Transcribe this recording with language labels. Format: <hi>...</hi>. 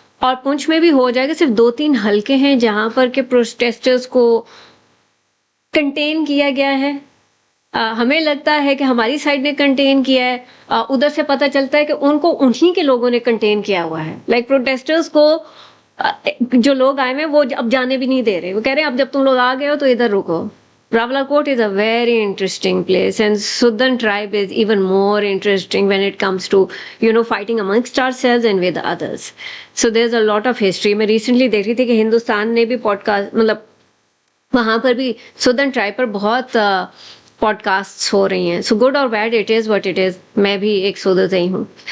<hi>और पुंछ में भी हो जाएगा, सिर्फ 2-3 हल्के हैं जहाँ पर के प्रोटेस्टर्स को कंटेन किया गया है। हमें लगता है कि हमारी साइड ने कंटेन किया है, उधर से पता चलता है कि उनको उन्हीं के लोगों ने कंटेन किया हुआ है। लाइक प्रोटेस्टर्स को जो लोग आए हैं वो अब जाने भी नहीं दे रहे, वो कह रहे हैं अब जब तुम लोग आ गए हो तो इधर रुको।</hi> <en>Rawalakot is a very interesting place, and Southern tribe is even more interesting when it comes to, fighting amongst ourselves and with others. So there's a lot of history.</en> <hi>मैं recently देख रही थी कि हिंदुस्तान ने भी पॉडकास्ट, मतलब वहाँ पर भी Southern tribe पर बहुत पॉडकास्ट्स हो रही हैं। सो गुड और bad,</hi> <en>It is what it is.</en> <hi>मैं भी एक सोदर ही हूँ।</hi>